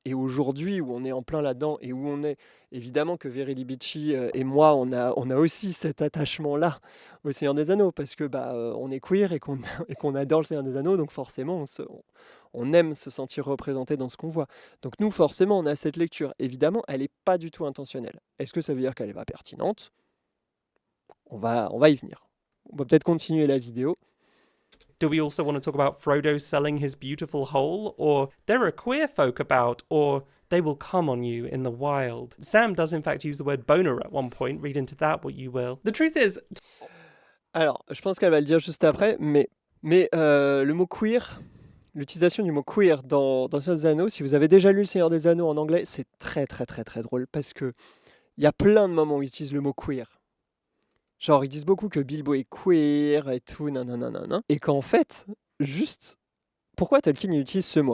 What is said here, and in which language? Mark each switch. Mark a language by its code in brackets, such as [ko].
[fr] Et aujourd'hui, où on est en plein là-dedans, et où on est, évidemment que Verily Bichi et moi, on a aussi cet attachement-là au Seigneur des Anneaux, parce que on est queer et qu'on adore le Seigneur des Anneaux, donc forcément, on aime se sentir représenté dans ce qu'on voit. Donc nous, forcément, on a cette lecture. Évidemment, elle n'est pas du tout intentionnelle. Est-ce que ça veut dire qu'elle n'est pas pertinente ? On va y venir. On va peut-être continuer la vidéo. [en] Do we also want to talk about Frodo selling his beautiful hole? Or there are queer folk about? Or they will come on you in the wild? Sam does in fact use the word boner at one point. Read into that what you will. The truth is... [fr] Alors, je pense qu'elle va le dire juste après, mais le mot queer, l'utilisation du mot queer dans Le Seigneur des Anneaux, si vous avez déjà lu Le Seigneur des Anneaux en anglais, c'est très très très très drôle, parce que il y a plein de moments où ils utilisent le mot queer. Genre, ils disent beaucoup que Bilbo est queer et tout, nanana, et qu'en fait, juste, pourquoi Tolkien utilise ce mot ?